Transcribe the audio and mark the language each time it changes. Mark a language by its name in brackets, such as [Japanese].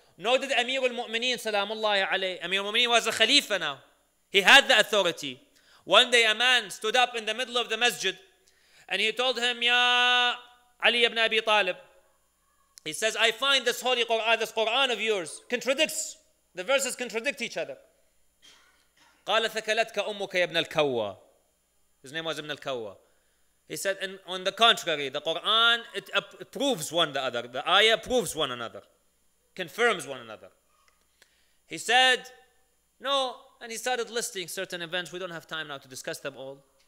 [English] Nor did Amir al-Mu'mineen, salamullahi alayhi. Amir al-Mu'mineen was a Khalifa now. He had the authority. One day a man stood up in the middle of the masjid and he told him, Ya Ali ibn Abi Talib, he says, I find this holy Quran, this Quran of yours, contradicts. The verses contradict each other. [Arabic] قال ثكلتك أمك يا ابن الكوى. [English] His name was Ibn al-Kawwa. He said, and on the contrary, the Quran, it proves one the other. The ayah proves one another. Confirms one another. He said, no, and he started listing certain events. We don't have time now to discuss them all.